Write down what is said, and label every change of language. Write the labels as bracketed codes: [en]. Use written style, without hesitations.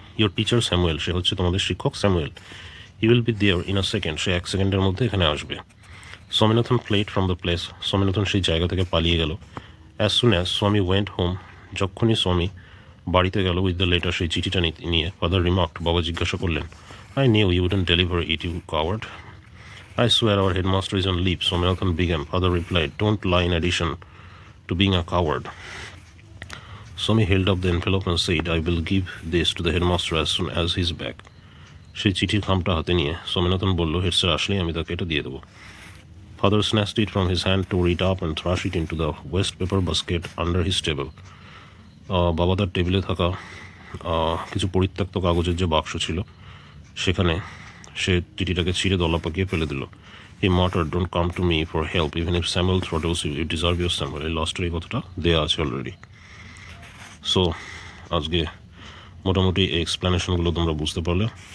[en] your teacher Samuel, [bn] সে হচ্ছে তোমাদের শিক্ষক Samuel. [en] he will be there in a second, [bn] সে 1 সেকেন্ডের মধ্যে এখানে আসবে. [en] Swaminathan fled from the place, [bn] Swaminathan সেই জায়গা থেকে পালিয়ে গেল. [en] as soon as Swami went home, [bn] যখনই স্বামী বাড়িতে গেল [en] with the letter, [bn] সেই চিঠিটা নিয়ে, [en] father remarked, [bn] বাবা জিজ্ঞাসা করলেন, [en] I knew you wouldn't deliver it, you coward. I swear our headmaster is on leave, Swaminathan began. Father replied, don't lie in addition to being a coward. Swami held up the envelope and said, I will give this to the headmaster as soon as he's back. [bn] সেই চিঠির খামটা হাতে নিয়ে স্বামীনাথন বলল, head sir আসলেই আমি তাকে এটা দিয়ে দেবো. [en] Father snatched it from his hand, tore it up and thrust it into the waste paper basket under his table. [bn] বাবা তার টেবিলে থাকা কিছু পরিত্যক্ত কাগজের যে বাক্স ছিল সেখানে সে চিঠিটাকে ছিঁড়ে দলা পাকিয়ে ফেলে দিল. [en] He muttered, don't come to me for help even if Samuel throttles you, you deserve your Samuel. [bn] এই লাস্টের এই কথাটা দেওয়া আছে অলরেডি. সো আজকে মোটামুটি এই এক্সপ্লেনেশনগুলো তোমরা বুঝতে পারলে.